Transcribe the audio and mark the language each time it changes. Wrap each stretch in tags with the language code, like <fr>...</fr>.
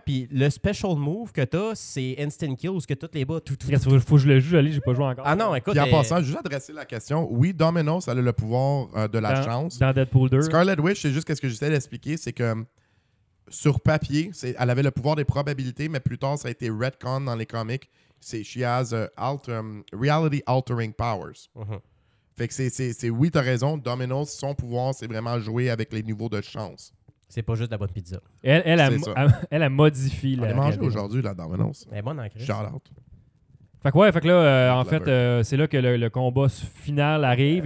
<fr>Puis le special move que tu as, c'est instant kill, ce que toutes les bas. Faut que je le joue, j'ai pas joué encore. Ah non, écoute. Puis en passant, juste adresser la question. Oui, Dominos, elle a le pouvoir de la chance. Dans Deadpool 2. Scarlet Witch, c'est juste ce que j'essaie d'expliquer. C'est que sur papier, elle avait le pouvoir des probabilités, mais plus tard, ça a été retcon dans les comics.</fr> <en>C'est she has reality altering powers.</en> <fr>Fait que c'est oui, t'as raison. Dominos, son pouvoir, c'est vraiment jouer avec les niveaux de chance. C'est pas juste de la bonne pizza. Elle a modifié. Elle a mangé aujourd'hui, la Dominos. Elle est bonne en crise.</fr> <en>Shout out.</en> <fr>Fait que ouais, fait que là, en fait, c'est là que le combat final arrive.</fr>